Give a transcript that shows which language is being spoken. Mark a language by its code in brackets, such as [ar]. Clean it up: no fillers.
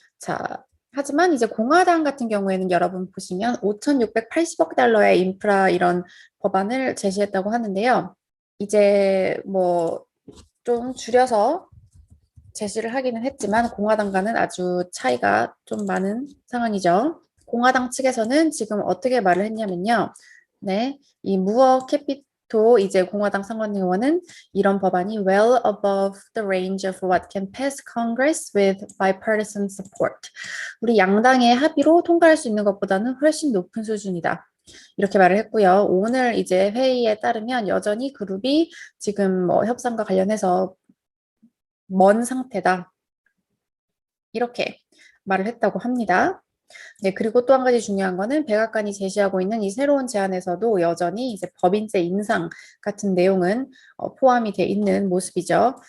[ko] 자, 하지만 이제 공화당 같은 경우에는 여러분 보시면 5,680억 달러의 인프라 이런 법안을 제시했다고 하는데요. 이제 뭐 좀 줄여서 제시를 하기는 했지만 공화당과는 아주 차이가 좀 많은 상황이죠. 공화당 측에서는 지금 어떻게 말을 했냐면요. 네, 이 무어 캐피토 이제 공화당 상원 의원은 이런 법안이 [en] well above the range of what can pass Congress with bipartisan support. [ko] 우리 양당의 합의로 통과할 수 있는 것보다는 훨씬 높은 수준이다. 이렇게 말을 했고요. 오늘 이제 회의에 따르면 여전히 그룹이 지금 뭐 협상과 관련해서 먼 상태다. 이렇게 말을 했다고 합니다. 네, 그리고 또 한 가지 중요한 거는 백악관이 제시하고 있는 이 새로운 제안에서도 여전히 이제 법인세 인상 같은 내용은 포함이 돼 있는 모습이죠.